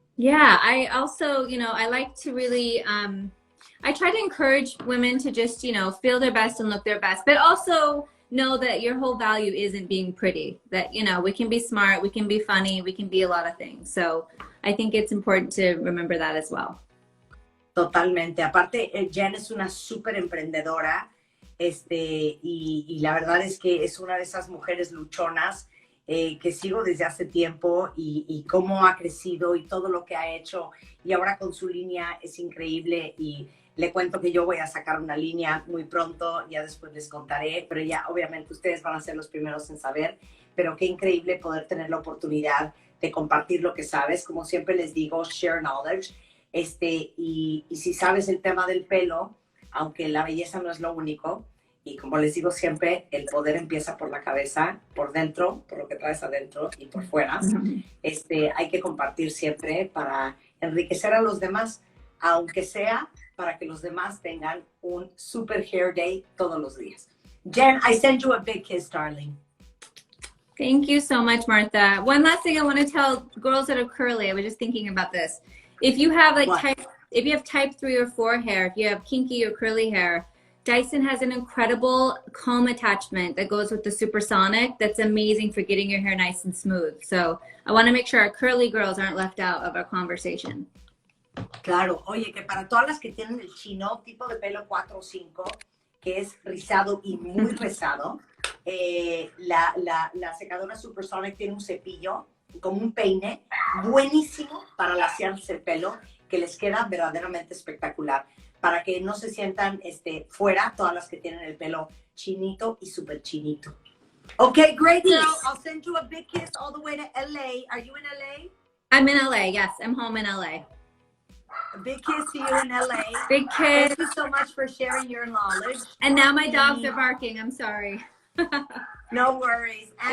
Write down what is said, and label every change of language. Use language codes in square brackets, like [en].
[en] Yeah, I also, you know, I like to really, I try to encourage women to just, you know, feel their best and look their best, but also know that your whole value isn't being pretty, that, you know, we can be smart, we can be funny, we can be a lot of things. So I think it's important to remember that as well. [es] Totalmente. Aparte, Jen es una súper emprendedora. Y la verdad es que es una de esas mujeres luchonas que sigo desde hace tiempo y cómo ha crecido y todo lo que ha hecho. Y ahora con su línea es increíble y le cuento que yo voy a sacar una línea muy pronto, ya después les contaré, pero ya obviamente ustedes van a ser los primeros en saber, pero qué increíble poder tener la oportunidad de compartir lo que sabes. Como siempre les digo, [en] share knowledge. [es] Y si sabes el tema del pelo, aunque la belleza no es lo único, y como les digo siempre, el poder empieza por la cabeza, por dentro, por lo que traes adentro y por fuera. Hay que compartir siempre para enriquecer a los demás, aunque sea para que los demás tengan un [en] super hair day [es] todos los días. [en] Jen, I send you a big kiss, darling. Thank you so much, Martha. One last thing I want to tell girls that are curly, I was just thinking about this. If you have like type 3 or 4 hair, if you have kinky or curly hair, Dyson has an incredible comb attachment that goes with the supersonic that's amazing for getting your hair nice and smooth. So I want to make sure our curly girls aren't left out of our conversation. [es] Claro, oye, que para todas las que tienen el chino, tipo de pelo 4 o 5, que es rizado y muy rizado, la secadora Supersonic tiene un cepillo como un peine buenísimo para laciarse el pelo, que les queda verdaderamente espectacular, para que no se sientan fuera todas las que tienen el pelo chinito y súper chinito. [en] Okay, great girl. I'll send you a big kiss all the way to LA. Are you in LA? I'm in LA. Yes, I'm home in LA. A big kiss to you in LA. Big kiss. Thank you so much for sharing your knowledge. And now my dogs are barking. I'm sorry. No worries. And